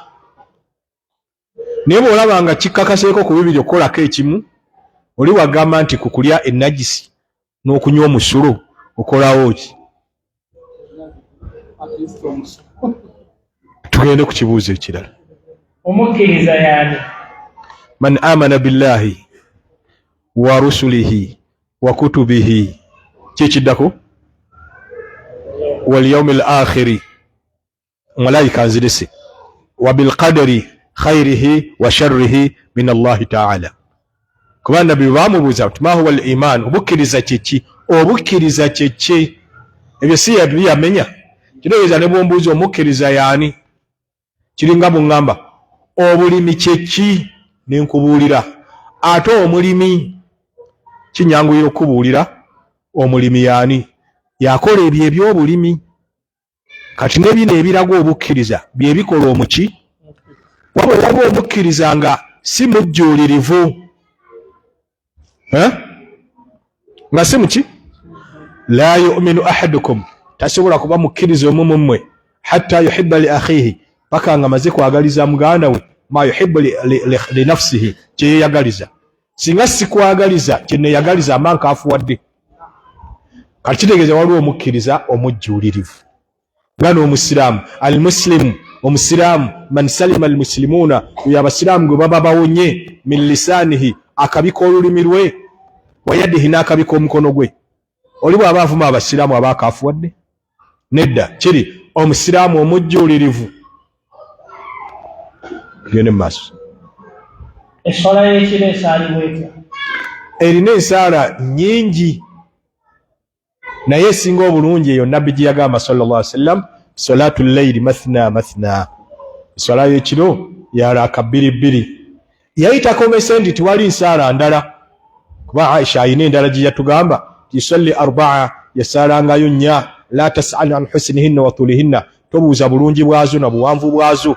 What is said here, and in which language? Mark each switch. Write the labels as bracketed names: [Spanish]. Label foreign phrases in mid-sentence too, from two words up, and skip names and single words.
[Ganda] Naye bw'olaba nga kikkakaseeko ku bibiri okukolako ekimu, oli wagamba nti kukulya ennajisi n'okunywa omusulo okolawo ki? Tugende ku kibuuzo ekirala. Omukkiriza y'ani? [Arabic] من آمن بالله ورسله وكتبه, kyekiddako واليوم الآخر, [Ganda] malayika nzirese, [Arabic] وبالقدر خيره وشره من الله تعالى. [Ganda] Kuba nabbi baamubuuza nti [Arabic] ما هو الإيمان, [Ganda] obukkiriza kyeki? Obukkiriza kyeki? Ebyo si yamenya. Kitegeeza ne bw'ombuuza omukkiriza y'ani, kiringa buŋŋamba obulimi kyeki ne nkubuulira. Ate omulimi kinyanguyira okubuulira omulimi y'ani? Yakola ebyo eby'obulimi. Kati ne bino ebiraga obukkiriza bye bikola omuki? Wabula eraga omukkiriza nga si mujjuulirivu. Nga si muki? [Arabic] لا يؤمن أحدكم, [Ganda] tasobola kuba mukkiriza omu mu mmwe [Arabic] حتى يحب لأخيه, [Ganda] paka nga maze kwagaliza muganda we [Arabic] ما يحب لنفسه, [Ganda] kye yeeyagaliza. Singa sikwagaliza kye neeyagaliza ama nkaafuwadde. Kati kitegeeza waliwo omukkiriza omujjuulirivu. Nga n'omusiraamu, al-muslimu, omusiraamu [Arabic] من سلم المسلمون, [Ganda] oyo abasiraamu gwe baba bawonye [Arabic] من لسانه, [Ganda] akabika olulimi lwe, [Arabic] ويده, [Ganda] n'akabika omukono gwe. Oli bw'aba avuma abasiraamu aba akaafuwadde? Nedda, kiri omusiraamu omujjuulirivu. Gende mu maaso. Essola y'ekiro esaalibwa etya? Erina ensaala nnyingi, naye esinga obulungi eyo nabbi gye yagamba [Arabic] صلى الله عليه وسلم, صلاة الليل مثنى مثنى, [Ganda] essola y'ekiro ya raaka bbiri bbiri. Yayitakomese nti tiwali nsaala ndala, kuba Aisha ayina endala gye yatugamba [Arabic] تصلي أربعا, [Ganda] yasaalangayo nnya. [Arabic] لا تسأل عن حسنهن وطولهن, [Ganda] tobuuza bulungi bwazo na buwanvu bwazo.